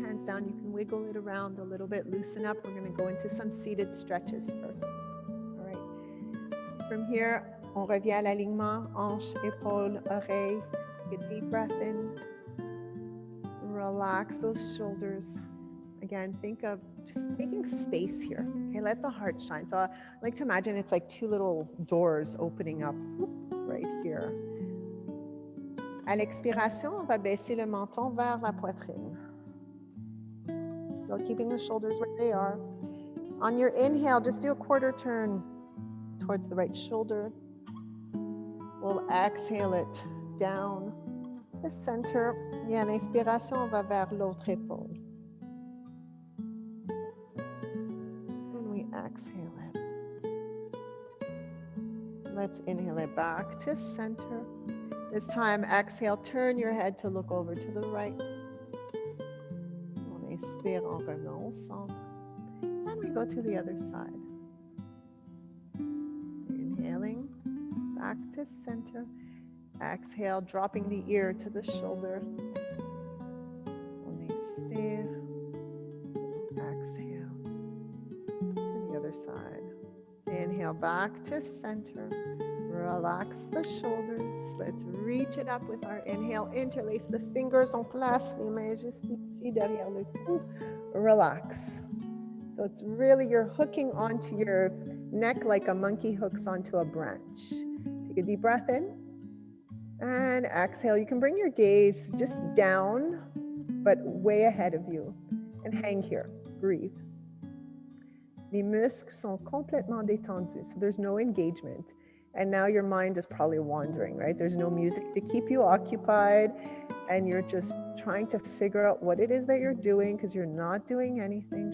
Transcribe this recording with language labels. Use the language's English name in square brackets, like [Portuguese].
[English] down. You can wiggle it around a little bit, loosen up. We're going to go into some seated stretches first. All right. From here, [French] on revient à l'alignement, hanche, épaule, oreille. [English] Take a deep breath in. Relax those shoulders. Again, think of just making space here. Okay, let the heart shine. So I like to imagine it's like two little doors opening up right here. [French] À l'expiration, on va baisser le menton vers la poitrine. [English] Still keeping the shoulders where they are. On your inhale, just do a quarter turn towards the right shoulder. We'll exhale it down the center. [French] Et à l'inspiration, on va vers l'autre épaule. [English] And we exhale it. Let's inhale it back to center. This time, exhale, turn your head to look over to the right. [French] On expire, on remet au centre. [English] And we go to the other side. Inhaling, back to center. Exhale, dropping the ear to the shoulder. [French] On expire, [English] exhale to the other side. Inhale, back to center. Relax the shoulders. Let's reach it up with our inhale. Interlace the fingers [French] en place. Les mains juste ici derrière le cou. [English] Relax. So it's really, you're hooking onto your neck like a monkey hooks onto a branch. Take a deep breath in. And exhale. You can bring your gaze just down, but way ahead of you. And hang here. Breathe. [French] Les muscles sont complètement détendus, [English] so there's no engagement. And now your mind is probably wandering, right? There's no music to keep you occupied, and you're just trying to figure out what it is that you're doing because you're not doing anything.